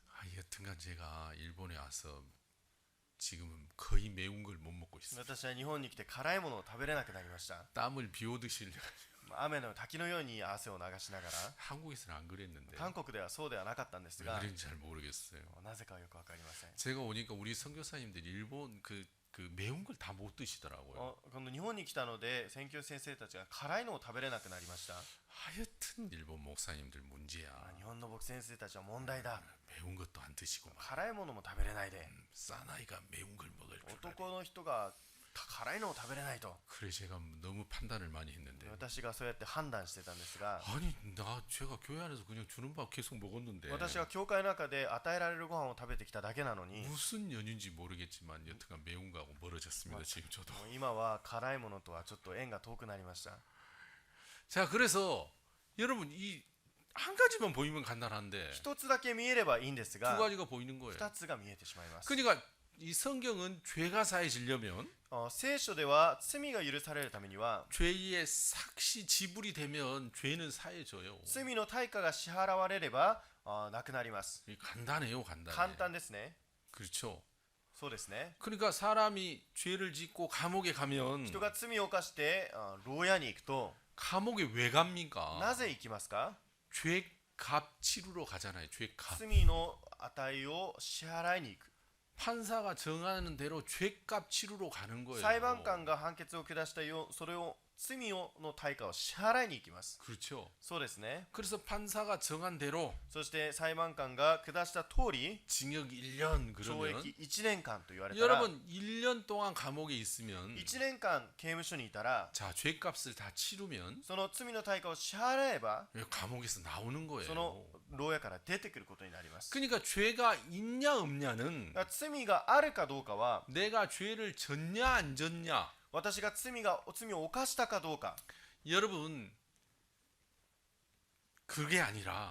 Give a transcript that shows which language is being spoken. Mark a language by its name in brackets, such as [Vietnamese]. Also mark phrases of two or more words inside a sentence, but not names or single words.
[Korean] 여튼간 제가 일본에 와서 지금은 거의 매운 걸 못 먹고 있어요. [Japanese] 私は日本に来て辛いものを食べれなくなりました。 [Korean] 땀을 비오듯이 흘려. [Japanese] 雨の滝のように汗を流しながら、 [Korean] 한국에서는 안 그랬는데 [Japanese] 韓国ではそうではなかったんです [Korean] 왜 [Japanese] が、 [Korean] 그런지 잘 모르겠어요. [Japanese] なぜかはよくわかりません。 [Korean] 제가 오니까 우리 선교사님들이 일본 그 매운 걸 다 못 드시더라고요. [Japanese] この日本に来たので宣教先生たちが辛いのを食べれなくなりました。 [Korean] 하여튼 일본 목사님들 문제야. [Japanese] 日本の牧先生たちは問題だ。 [Korean] 매운 것도 안 드시고 막 [Japanese] 辛いものも食べれないで。 [Korean] 사나이가 매운 걸 먹을 줄 알아요. [Japanese] 男の人が辛いのを食べれないと。 [Korean] 그래 제가 너무 판단을 많이 했는데 [Japanese] 私がそうやって判断してたんですが、 [Korean] 아니 제가 교회 안에서 그냥 주는 밥 계속 먹었는데 [Japanese] 私は教会の中で与えられるご飯を食べてきただけなのに、 [Korean] 무슨 연유인지 모르겠지만 여튼간 매운 거하고 멀어졌습니다. 지금 저도. [Japanese] もう今は辛いものとはちょっと縁が遠くなりました。 [Korean] 자 그래서 여러분 이 한 가지만 보이면 간단한데 [Japanese] 一つだけ見えればいいんです [Korean] 두 [Japanese] が、 [Korean] 가지가 보이는 거예요. [Japanese] 二つが見えてしまいます。 [Korean] 그러니까 이 성경은 죄가 사해지려면 [Japanese] 聖書では罪が許されるためには [Korean] 죄의 삭시 지불이 되면 죄는 사해져요. [Japanese] 罪の対価が支払われればなくなります。 [Korean] 간단해요, 간단해. [Japanese] 簡単ですね。 [Korean] 그렇죠. [Japanese] そうですね。 [Korean] 그러니까 사람이 죄를 짓고 감옥에 가면 [Japanese] 人が罪を犯して牢屋に行くと [Korean] 감옥에 왜 갑니까? [Japanese] なぜ行きますか？ [Korean] 죄값 치르러 가잖아요. 죄값. [Japanese] 罪の値を支払いに行く。 [Korean] 판사가 정하는 대로 죄값 치르러 가는 거예요. [Japanese] 裁判官が判決を下したよ、それを罪の対価を支払いに行きます。 [Korean] 그렇죠. [Japanese] そうですね。 [Korean] 그래서 판사가 정한 대로 [Japanese] そして裁判官が下した通り [Korean] 징역 1년 [Japanese] 懲 [Korean] 그러면 [Japanese] 役1年間と言われたら、 [Korean] 여러분 1년 동안 감옥에 있으면 [Japanese] 1 年間刑務所にいたら [Korean] 자 죄값을 다 치르면 [Japanese] その罪の対価を支払えば [Korean] 감옥에서 나오는 거예요. [Japanese] その牢屋から出てくることになります。 [Korean] 그러니까 죄가 있냐 없냐는 [Japanese] だから罪があるかどうかは [Korean] 내가 죄를 졌냐 안 졌냐. [Japanese] 私が罪を犯したかどうか、 [Korean] 여러분 그게 아니라